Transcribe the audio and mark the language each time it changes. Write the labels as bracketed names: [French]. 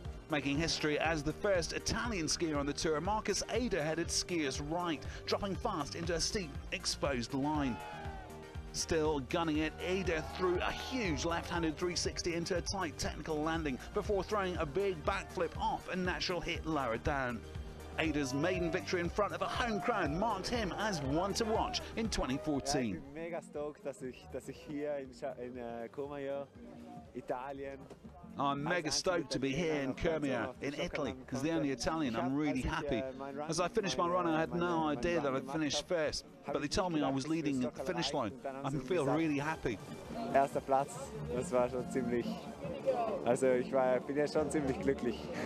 [English] Making history as the first Italian skier on the tour, Marcus Ader headed skiers right, dropping fast into a steep, exposed line. Still gunning it, Ader threw a huge left-handed 360 into a tight technical landing before throwing a big backflip off a natural hit lower down. Ader's maiden victory in front of a home crowd marked him as one to watch in 2014. I'm mega stoked [German] dass ich hier in Cormier, Italien. [English] I'm mega stoked to be here in Cormier, in Italy, as the only Italian. I'm really happy. As I finished my run, I had no idea that I'd finished first, but they told me I was leading at the finish line. I feel really happy. [German] Erster Platz, das war schon ziemlich, also ich bin ja schon ziemlich glücklich.